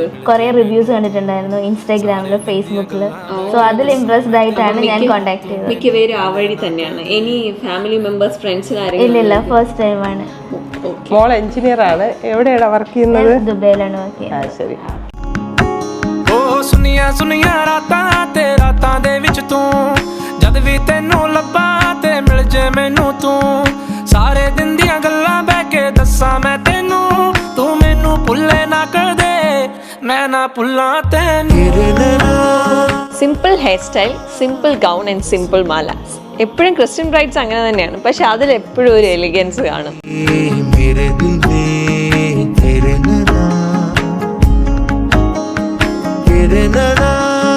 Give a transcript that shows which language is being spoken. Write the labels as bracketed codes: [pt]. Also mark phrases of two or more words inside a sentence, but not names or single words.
[ml] കുറെ റിവ്യൂസ് കണ്ടിട്ടുണ്ടായിരുന്നു ഇൻസ്റ്റാഗ്രാമില്, ഫേസ്ബുക്കില്. സോ അതിൽ ഇംപ്രസ്ഡ് ആയിട്ടാണ് ഞാൻ കോണ്ടാക്ട് ചെയ്തത്. മിക്കവരും ആ വഴി തന്നെയാണ്. ഇനി [en] family members, [ml] ഫ്രണ്ട്സ് ഇല്ലില്ല, [en] first time [ml] ആണ്. മോൾ എഞ്ചിനീയർ ആണ്. എവിടെയാണ് വർക്ക് ചെയ്യുന്നത്? ദുബൈയിലാണ് വർക്ക് ചെയ്യുന്നത്. ശരി. [pa] ਸੁਨੀਆਂ ਸੁਨੀਆਂ ਰਾਤਾਂ ਤੇ ਰਾਤਾਂ ਦੇ ਵਿੱਚ ਤੂੰ ਜਦ ਵੀ ਤੈਨੂੰ ਲੱਭਾਂ ਤੇ ਮਿਲ ਜੇ ਮੈਨੂੰ ਤੂੰ ਸਾਰੇ ਦਿਨ ਦੀਆਂ ਗੱਲਾਂ ਬਹਿ ਕੇ ਦੱਸਾਂ ਮੈਂ ਤੈਨੂੰ ਤੂੰ ਮੈਨੂੰ ਭੁੱਲੇ ਨਾ ਕਰ ਦੇ ਮੈਂ ਨਾ ਭੁੱਲਾਂ ਤੈਨੂੰ. [en] simple hair style, simple gown and simple malas. [ml] എപ്പോഴും [en] Christian brides [ml] അങ്ങനെ തന്നെയാണ്, പക്ഷെ അതിൽ എപ്പോഴും ഒരു എലിഗൻസ് കാണും. na